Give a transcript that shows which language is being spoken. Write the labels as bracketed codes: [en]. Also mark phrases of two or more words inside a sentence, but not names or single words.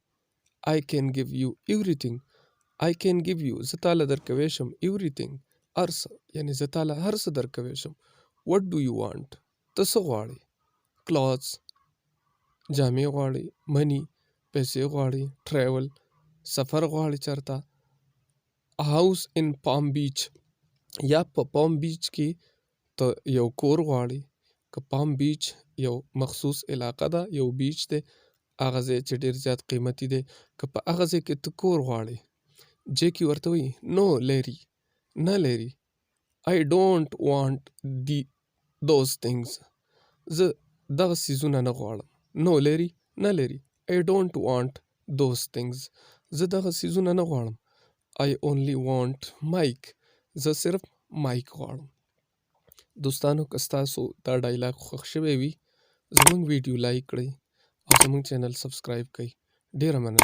[en] I can give you everything، I can give you [ps] زه تاله درکوی شم everything هر څه، یعنی زه تاله هر څه درکوی شم. [en] what do you want، [ps] ته څه غواړې. clothes جامې غواړې، money پیسې غواړې، travel سفر غواړې چرته، [en] house in palm beach [ps] یا په پام بیچ کې ته یو کور غواړې. که پام بیچ یو مخصوص علاقه ده، یو بیچ دی، هغه ځای چې ډېر زیات قیمتي دی، که په هغه ځای کې ته کور غواړې. جیکی ورته وایي نو لیری، نه لیری، [en] I don't want those things. [ps] زه دغه څیزونه نه غواړم. نو لیری، نه لیری، [en] I don't want those things. [ps] زه دغه څیزونه نه غواړم. [en] I only want Mike. [ps] زه صرف مایک غواړم. دوستانو که ستاسو دا ډایلاګ خوښ شوی وي زموږ ویډیو لایک کړئ او زموږ چینل سبسکرایب کړئ. ډیره مننه.